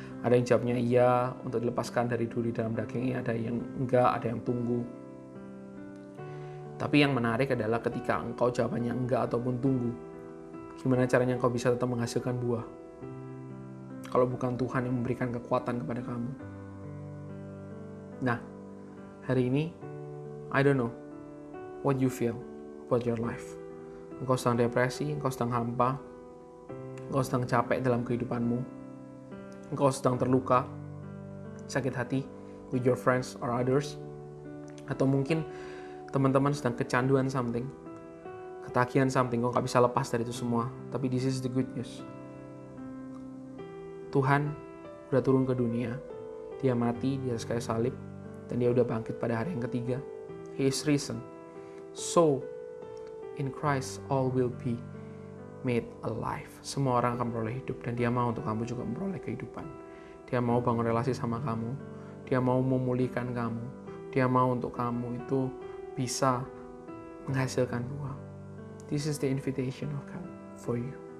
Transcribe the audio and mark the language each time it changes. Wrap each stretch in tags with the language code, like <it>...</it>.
<id>Ada yang jawabnya iya untuk dilepaskan dari duri dalam dagingnya, ada yang enggak, ada yang tunggu. Tapi yang menarik adalah ketika engkau jawabannya enggak ataupun tunggu, gimana caranya engkau bisa tetap menghasilkan buah? kalau bukan Tuhan yang memberikan kekuatan kepada kamu. Nah, hari ini,</id> <en>I don't know what you feel about your life.</en> <id>Engkau sedang depresi, engkau sedang hampa, engkau sedang capek dalam kehidupanmu, engkau sedang terluka, sakit hati</id> <en>with your friends or others,</en> <id>atau mungkin teman-teman sedang kecanduan something, ketagihan something, kau gak bisa lepas dari itu semua. Tapi</id> <en>this is the good news.</en> <id>Tuhan udah turun ke dunia, dia mati di atas kayu salib, dan dia udah bangkit pada hari yang ketiga.</id> <en>He is risen. So, in Christ all will be made alive.</en> <id>Semua orang akan memperoleh hidup, dan dia mau untuk kamu juga memperoleh kehidupan. Dia mau bangun relasi sama kamu, dia mau memulihkan kamu, dia mau untuk kamu itu bisa menghasilkan buah.</id> <en>This is the invitation of God for you.</en>